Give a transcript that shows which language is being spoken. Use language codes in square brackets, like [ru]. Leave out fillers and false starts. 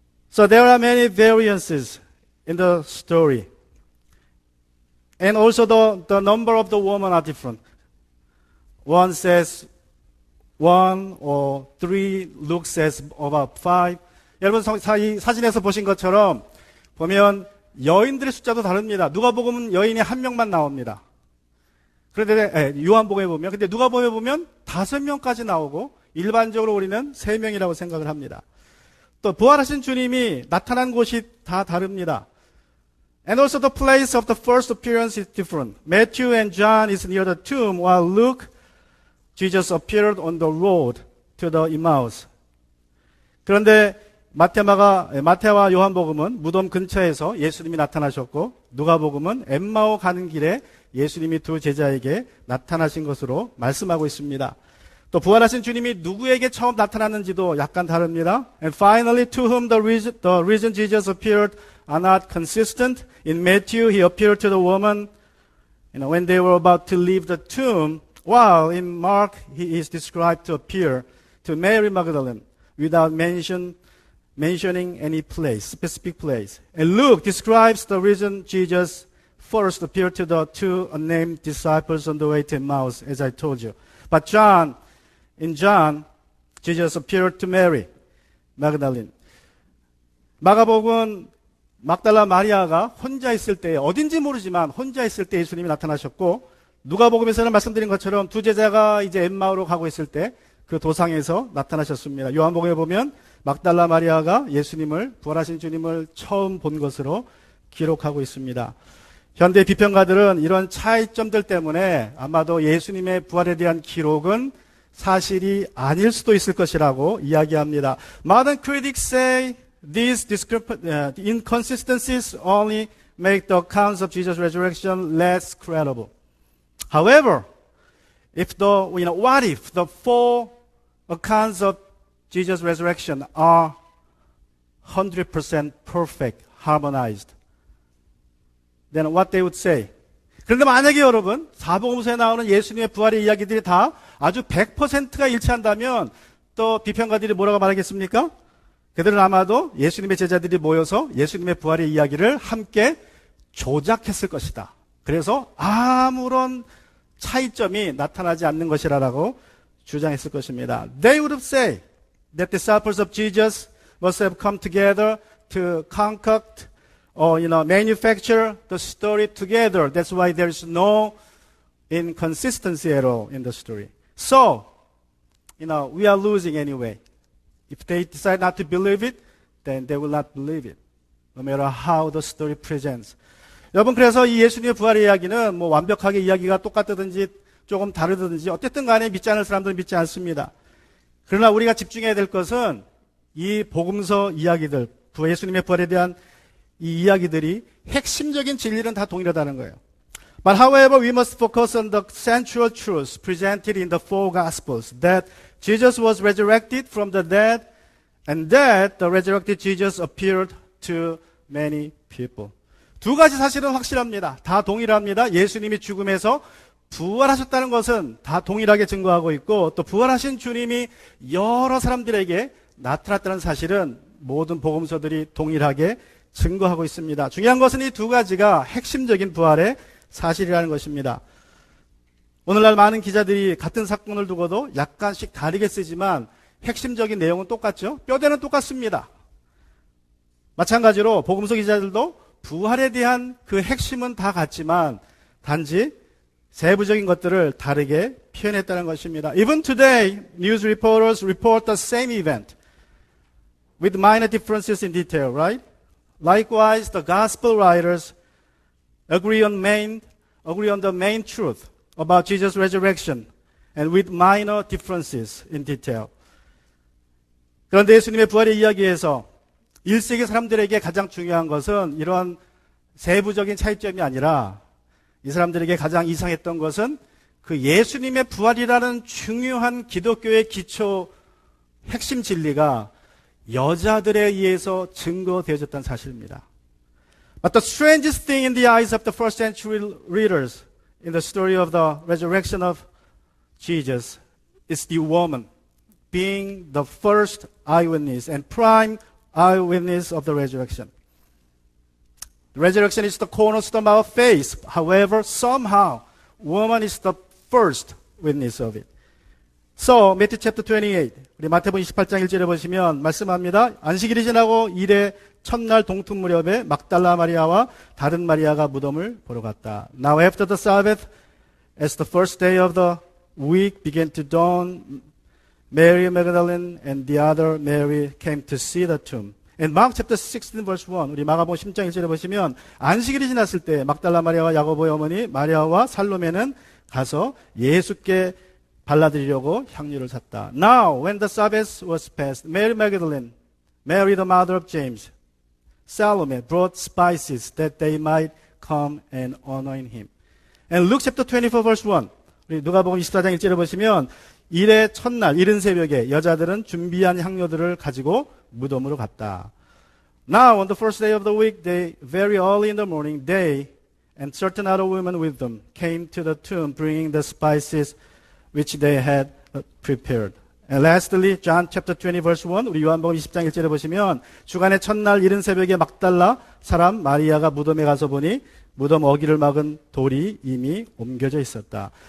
[en] So there are many variances in the story. And also the number of the women are different. One says 1 or 3, Luke says about 5. [ko] 여러분 사진에서 보신 것처럼 보면 여인들의 숫자도 다릅니다. 누가복음은 여인이 한 명만 나옵니다. 그런데 요한복음에 보면, 근데 누가복음에 보면 5명까지 나오고 일반적으로 우리는 3명이라고 생각을 합니다. 또 부활하신 주님이 나타난 곳이 다 다릅니다. [en] And also the place of the first appearance is different. Matthew and John is near the tomb, while Luke, Jesus appeared on the road to the Emmaus. [ko] 그런데 마태와 요한복음은 무덤 근처에서 예수님이 나타나셨고, 누가복음은 엠마오 가는 길에 예수님이 두 제자에게 나타나신 것으로 말씀하고 있습니다. 또 부활하신 주님이 누구에게 처음 나타났는지도 약간 다릅니다. [en] And finally, to whom the reason Jesus appeared are not consistent. In Matthew, he appeared to the woman, when they were about to leave the tomb, while in Mark, he is described to appear to Mary Magdalene without mentioning any place, specific place. And Luke describes the reason Jesus first appeared to the two unnamed disciples on the way to Emmaus, as I told you. But in John, Jesus appeared to Mary Magdalene. [ko] 마가복음 막달라 마리아가 혼자 있을 때, 어딘지 모르지만 혼자 있을 때 예수님이 나타나셨고, 누가복음에서는 말씀드린 것처럼 두 제자가 이제 엠마오로 가고 있을 때 그 도상에서 나타나셨습니다. 요한복음에 보면 막달라 마리아가 예수님을, 부활하신 주님을 처음 본 것으로 기록하고 있습니다. 현대 비평가들은 이런 차이점들 때문에 아마도 예수님의 부활에 대한 기록은 사실이 아닐 수도 있을 것이라고 이야기합니다. [en] Modern critics say these inconsistencies only make the accounts of Jesus' resurrection less credible. However, what if the four accounts of Jesus' resurrection are 100% perfect, harmonized? Then what they would say? [ko] 그런데 만약에 여러분, 사복음서에 나오는 예수님의 부활의 이야기들이 다 아주 100%가 일치한다면 또 비평가들이 뭐라고 말하겠습니까? 그들은 아마도 예수님의 제자들이 모여서 예수님의 부활의 이야기를 함께 조작했을 것이다. 그래서 아무런 차이점이 나타나지 않는 것이라고 주장했을 것입니다. [en] They would have said that disciples of Jesus must have come together to concoct or manufacture the story together. That's why there is no inconsistency at all in the story. So, we are losing anyway. If they decide not to believe it, then they will not believe it, no matter how the story presents. [ko] 여러분, 그래서 이 예수님의 부활의 이야기는 완벽하게 이야기가 똑같다든지 조금 다르든지 어쨌든 간에 믿지 않을 사람들은 믿지 않습니다. 그러나 우리가 집중해야 될 것은 이 복음서 이야기들, 예수님의 부활에 대한 이 이야기들이 핵심적인 진리는 다 동일하다는 거예요. [en] But however, we must focus on the central truths presented in the four Gospels, that Jesus was resurrected from the dead, and that the resurrected Jesus appeared to many people. [ko] 두 가지 사실은 확실합니다. 다 동일합니다. 예수님이 죽음에서 부활하셨다는 것은 다 동일하게 증거하고 있고 또 부활하신 주님이 여러 사람들에게 나타났다는 사실은 모든 복음서들이 동일하게 증거하고 있습니다. 중요한 것은 이 두 가지가 핵심적인 부활의 사실이라는 것입니다. 오늘날 많은 기자들이 같은 사건을 두고도 약간씩 다르게 쓰지만 핵심적인 내용은 똑같죠. 뼈대는 똑같습니다. 마찬가지로 복음서 기자들도 부활에 대한 그 핵심은 다 같지만 단지 세부적인 것들을 다르게 표현했다는 것입니다. [en] Even today, news reporters report the same event with minor differences in detail, right? Likewise, the gospel writers agree on the main truth about Jesus' resurrection and with minor differences in detail. [ko] 그런데 예수님의 부활의 이야기에서 1세기 사람들에게 가장 중요한 것은 이런 세부적인 차이점이 아니라 이 사람들에게 가장 이상했던 것은 그 예수님의 부활이라는 중요한 기독교의 기초 핵심 진리가 여자들에 의해서 증거되어졌다는 사실입니다. [en] But the strangest thing in the eyes of the first century readers in the story of the resurrection of Jesus is the woman being the first eyewitness and prime eyewitness of the resurrection. The resurrection is the cornerstone of our faith. However, somehow, woman is the first witness of it. So, Matthew chapter 28. [ko] 우리 마태복음 28장 1절에 보시면 말씀합니다. 안식일이 지나고 이래 첫날 동ทุ่ 무렵에 막달라 마리아와 다른 마리아가 무덤을 보러 갔다. [en] Now after the Sabbath, as the first day of the week began to dawn, Mary Magdalene and the other Mary came to see the tomb. In Mark chapter 16 verse 1, [ko] 우리 마가복음 10장 1절에 보시면 안식일이 지났을 때 막달라 마리아와 야고보의 어머니 마리아와 살로메는 가서 예수께 발라드리려고 향유를 샀다. [en] Now, when the Sabbath was passed, Mary Magdalene, Mary the mother of James, Salome brought spices that they might come and anoint him. And Luke chapter 24 verse 1, [ko] 우리 누가복음 24장 1절에 보시면 이래 첫날 이른 새벽에 여자들은 준비한 향료들을 가지고 무덤으로 갔다. [en] Now on the first day of the week, they very early in the morning, they and certain other women with them came to the tomb, bringing the spices which they had prepared. And lastly, John chapter 20 verse 1, [ko] 우리 요한복음 20장 1절에 보시면 주간의 첫날 이른 새벽에 막달라 사람 마리아가 무덤에 가서 보니 무덤 어기를 막은 돌이 이미 옮겨져 있었다.